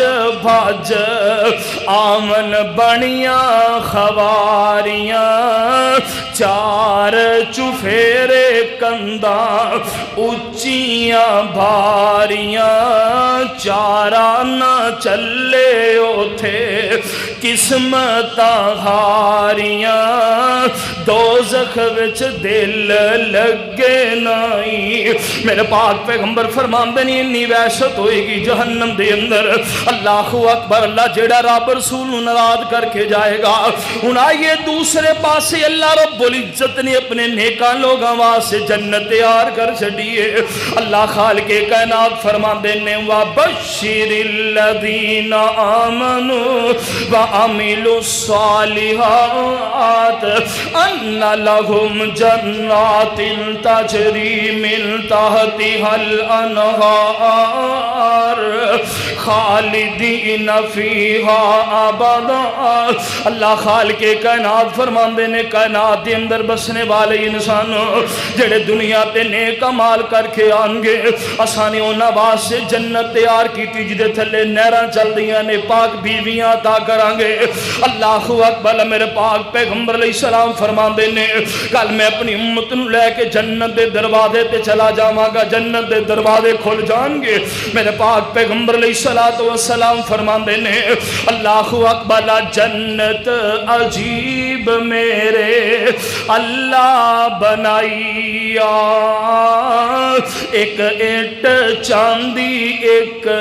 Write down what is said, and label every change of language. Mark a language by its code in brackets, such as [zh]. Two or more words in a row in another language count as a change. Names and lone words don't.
[pa] بھج آمن بنیاں خواریاں، چار چفیرے کنداں اچیاں بھاریاں، چارا نہ چلے اوتھے قسمتاں ہاریاں، دوزخ وچ دل لگے نہیں۔ میرے پاک پیغمبر فرماندے نے انی وحشت ہوئے گی جہنم دے اندر، [ar] اللہ اکبر، [pa] اللہ جیڑا رب رسول ناراض کر کے جائے گا۔ ہن آئیے دوسرے پاسے [ar] اللہ رب العزت [pa] نے اپنے نیکاں لوگاں واسطے جنت تیار کر چھڈیے۔ اللہ خالق کائنات فرماندے نے [ar] وَبَشِّرِ الَّذِينَ آمَنُوا وَعَمِلُوا الصَّالِحَاتِ أَنَّ لَهُمْ جَنَّاتٍ تَجْرِي مِن تَحْتِهَا الْأَنْهَارُ خَالِدِينَ فِيهَا أَبَدًا۔ [pa] اللہ خالق کائنات فرماندے نے کائنات دے اندر بسنے والے انسان جڑے دنیا تے نیک اعمال کر کے آن گے، اسانے انہاں واسطے جنت تیار کیتی جدے تھلے نہراں چلدیاں نے، پاک بیویاں عطا کران گے۔ [ar] اللہ اکبر، [pa] میرے پاک پیغمبر [ar] علیہ السلام [pa] فرماندے نے کل میں اپنی امت نو لے کے جنت دے دروازے تے چلا جاواں گا، جنت دے دروازے کھل جان گے۔ میرے پاک پیغمبر [ar] علیہ السلام [pa] فرماندے نے [ar] اللہ اکبر، [pa] جنت عجیب میرے اللہ بنائیا، ایک اٹ چاندی ایک